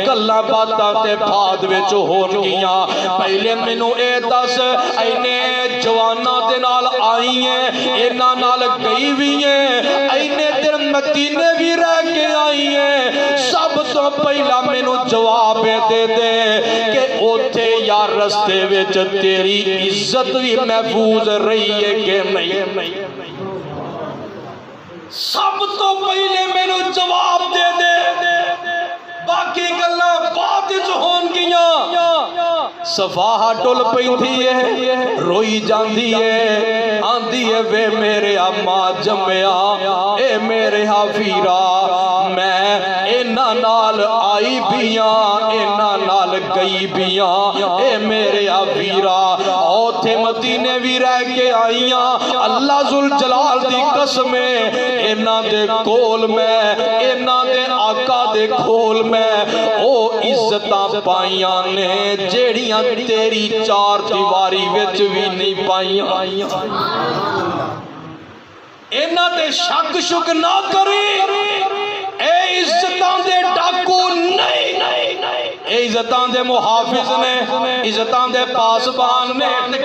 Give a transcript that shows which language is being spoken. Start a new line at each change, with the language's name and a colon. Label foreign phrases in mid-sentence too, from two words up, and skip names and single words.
Punjabi: گلاں باتاں تے بعد وچ ہون گیاں، پہلے مینوں اے دس اینے جواناں دے نال آئی ہیں، انہاں نال گئی بھی ہیں، اینے دن مدینے بھی رہ کے آئی ہیں، سب تو پہلا مینوں جواب دے دے کہ اوتھے یا رستے وچ تیری عزت بھی محفوظ رہی ہے کہ نہیں؟ سب تو پہلے مینوں جواب دے دے، باقی گلاں بعد وچ ہون گیاں۔ صفاح ٹل پیندی ہے، روئی جاندی ہے، آندی ہے وے میرے ماں جمیا، اے میرے ویرا میں انہاں نال آئی بیاں، انہاں نال گئی بیاں، اے میرے ویرا اوتھے مدینے بھی رہ کے آئیاں، اللہ ذوالجلال دی قسم انہاں دے کول میں، انہاں دے آقا دے کول میں او عزتاں پائیاں نے جیڑیاں تیری چار دیواری وچ بھی نہیں پائیاں۔ انہاں تے شک شک نہ کری، اے عزتاں دے ڈاکو نہیں، اے عزتاں دے محافظ نے، عزتاں دے پاسبان نے۔